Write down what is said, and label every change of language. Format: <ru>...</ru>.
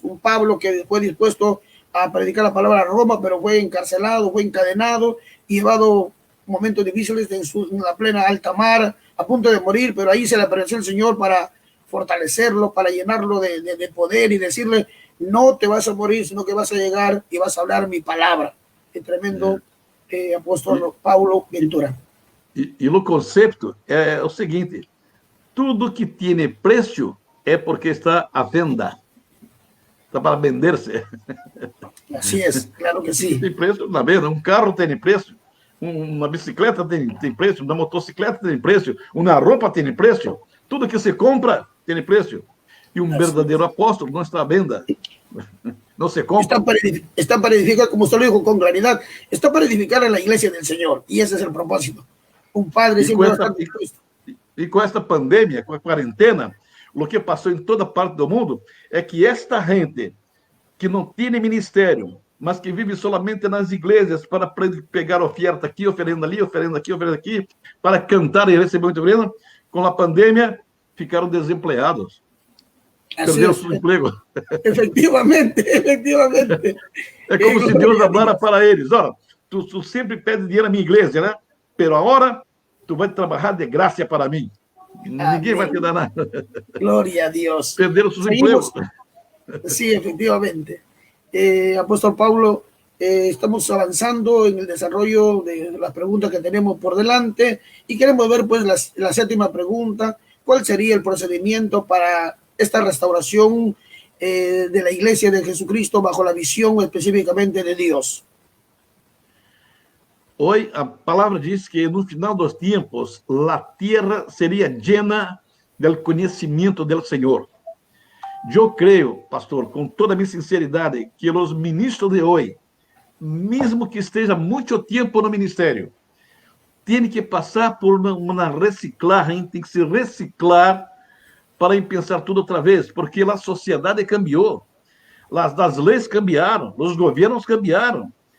<es>Un Pablo que fue dispuesto a predicar la palabra a Roma, pero fue encarcelado, fue encadenado y llevado momentos difíciles en la plena alta mar, a punto de morir, pero ahí se le apareció el Señor para fortalecerlo, para llenarlo de poder y decirle, no te vas a morir, sino que vas a llegar y vas a hablar mi palabra. El tremendo apóstol Paulo Ventura.</es> <pt>E o conceito é o seguinte: tudo que tem preço é porque está à venda, está para vender-se.</pt> <es>Así es, claro que sí.</es> <pt>Tem preço na venda. Um carro tem preço, uma bicicleta tem preço, uma motocicleta tem preço, uma roupa tem preço. Tudo que se compra tem preço. E um verdadeiro apóstolo não está à venda.</pt> <es>No se compra. Está para edificar, como usted lo dijo con claridad, está para edificar a la iglesia del Señor. Y ese es el propósito. Un padre siempre va a estar dispuesto.</es> <pt>E com esta pandemia, com a quarentena, o que passou em toda parte do mundo é que esta gente que não tem ministério, mas que vive solamente nas igrejas para pegar oferta aqui, oferenda ali, oferenda aqui, para cantar e receber muita oferenda, com a pandemia ficaram desempregados. Perderam seu emprego.</pt> <es>Efectivamente, efectivamente.</es> <pt>É como se Deus hablara para eles: olha, tu sempre pede dinheiro na minha igreja, né? Pero agora tu vai trabalhar de graça para mim. Ninguém vai te dar nada. Glória a Deus. Perderam seus empregos.</pt> <es>Sí, efectivamente. Apóstol Paulo, estamos avanzando en el desarrollo de las preguntas que tenemos por delante y queremos ver pues la séptima pregunta. ¿Cuál sería el procedimiento para esta restauración de la iglesia de Jesucristo bajo la visión específicamente de Dios?</es> <pt>Hoy a palavra diz que no final dos tempos a terra seria llena del conhecimento del Senhor. Eu creio, pastor, com toda a minha sinceridade, que os ministros de hoje, mesmo que esteja muito tempo no ministério, têm que passar por uma reciclagem, tem que se reciclar para pensar tudo outra vez, porque a sociedade cambiou, as leis cambiaram, os governos cambiaram.</pt>